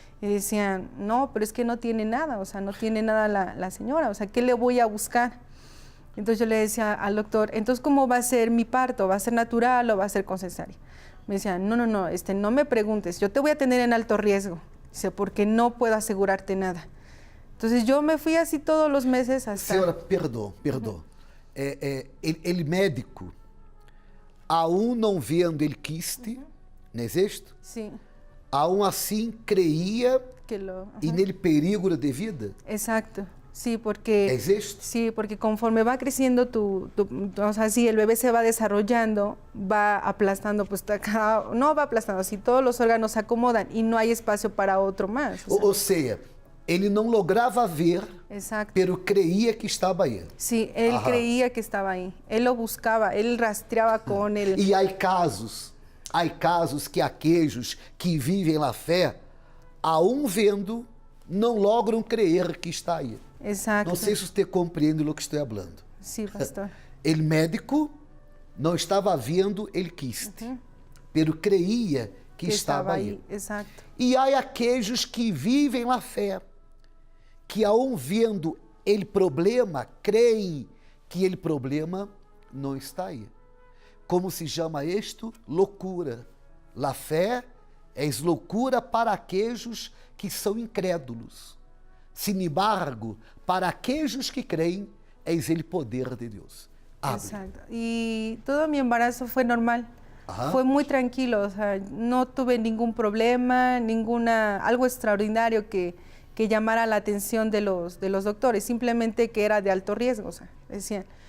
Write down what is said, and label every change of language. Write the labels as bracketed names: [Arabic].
[Spanish] Y decían, no, pero es que no tiene nada, o sea, no tiene nada la señora, o sea, ¿qué le voy a buscar? Entonces yo le decía al doctor, entonces, ¿cómo va a ser mi parto? ¿Va a ser natural o va a ser con cesárea? Me decían, no me preguntes, yo te voy a tener en alto riesgo, dice, porque no puedo asegurarte nada. Entonces yo me fui así todos los meses hasta... [Portuguese] Senhora, perdão. [Spanish] El médico, [Portuguese] aún não vendo [Spanish] el quiste, [Portuguese] não é isto? Sim. Aún assim creía [Spanish] y [Portuguese] nele perigo de vida? [Spanish] Exacto. Sí, porque, ¿Es esto? Sí, porque conforme va creciendo o sea, sí, el bebé se va desarrollando, va aplastando, pues no va aplastando, así todos los órganos se acomodan y no hay espacio para otro más. [Portuguese] Ou seja, ele não lograva ver, [Spanish] exacto, pero creía que [Portuguese] estava aí. [Spanish] Sí, él Ajá. creía que estaba ahí, él lo buscaba, él rastreaba con él. [Portuguese] E há casos que aqueles que vivem a fé, aún vendo, não logram crer que está aí. [Spanish] Exacto. [Portuguese] Não sei se você compreende o que estou falando. Sim, pastor. O médico não estava vendo o quiste, [Spanish] pero creía que [Portuguese] estava aí. Exato. E há aqueles que vivem a fé, que aún vendo o problema, creem que o problema não está aí. Como se chama isto? Loucura. La fé é loucura para aqueles que são incrédulos. [Spanish] Sin embargo, para aquellos que creen, es el poder de Dios. Abre. Exacto. Y todo mi embarazo fue normal. Ajá. Fue muy tranquilo, o sea, no tuve ningún problema, algo extraordinario que llamara la atención de los doctores, simplemente que era de alto riesgo, o sea, decían.